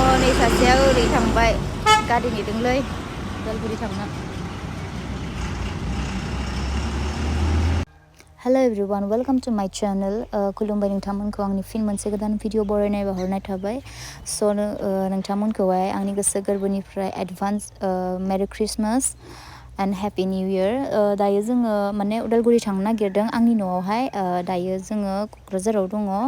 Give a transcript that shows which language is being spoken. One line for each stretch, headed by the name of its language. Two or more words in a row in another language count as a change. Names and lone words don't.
Bodo: सासेया ओरै थांबाय गारि नेदोंलै उदालगुरि थांनो
English: Hello everyone, welcome to my channel.
Bodo: खुलुमबाय नोंथांमोनखौ आंनि फिन मोनसे गोदान भिडिअ बरायनाय बावहरनाय थाबाय स' नोंथांमोनखौहाय आंनि गोसो गोरबोनिफ्राय
English: advance merry Christmas and happy new year
Bodo: दायो जोङो माने उदालगुरि थांनो नागिरदों आंनि न'आवहाय दायो जोङो क'क्राझाराव दङ